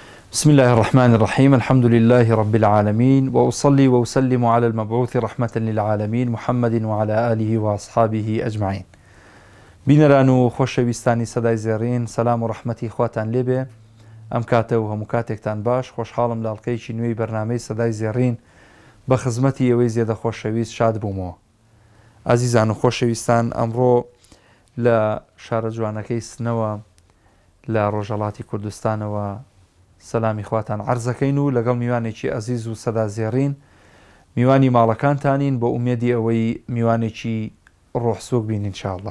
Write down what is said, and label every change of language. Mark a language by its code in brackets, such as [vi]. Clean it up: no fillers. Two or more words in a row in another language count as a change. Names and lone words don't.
[ar] بسم الله الرحمن الرحيم. الحمد لله رب العالمين، وأصلي وأسلم على المبعوث رحمة للعالمين محمد وعلى آله وأصحابه أجمعين. [ckb] بینەران و خۆشەویستانی سەدای زێڕین، سەلام و ڕەحمەتی خواتان لێبێ. ئەم کاتە و هەموو کاتێکتان باش. خۆشحاڵم لە ئەڵقەیەکی نوێی بەرنامەی سەدای زێڕین بە خزمەتی ئەوەی زێدە خۆشەویست شاد بوومەوە. ئازیزان و خۆشەویستان، ئەمڕۆ لە شارە جوانەکەی سنەوە لە ڕۆژهەڵاتی کوردستانەوە سەلامی خواتان عەرزەکەین و لەگەڵ میوانێکی ئەزیز و سەدا زێڕین میوانی ماڵەکانتانین بۆ ئومێدی ئەوەی میوانێکی ڕۆحسووک بین ئینشاءالله.